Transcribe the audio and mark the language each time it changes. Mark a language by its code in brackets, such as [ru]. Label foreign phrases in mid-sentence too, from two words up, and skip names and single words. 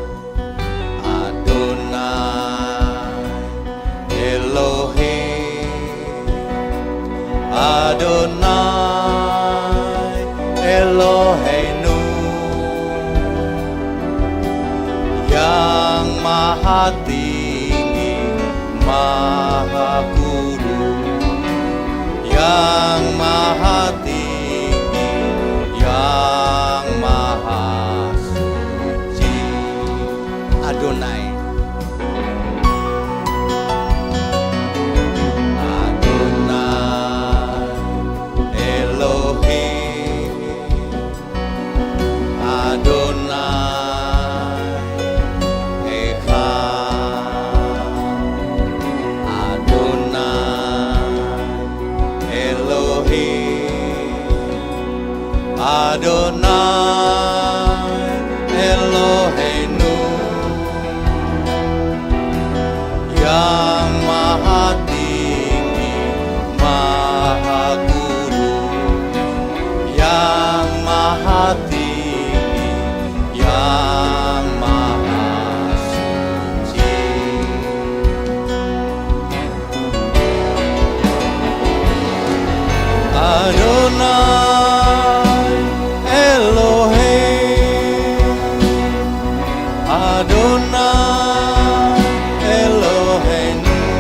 [he] אדוני אלוהים, אדוני אלוהינו, [id] yang maha tinggi, maha kudus, yang maha tinggi, yang maha suci. [he] אדוני, אדוני אלוהים, אדוני אחד, אדוני אלוהים, אדוני אלוהינו, [id] yang maha tinggi, maha kudus, yang maha tinggi, yang maha suci. [he] אדוני אלוהים, אדוני אלוהינו,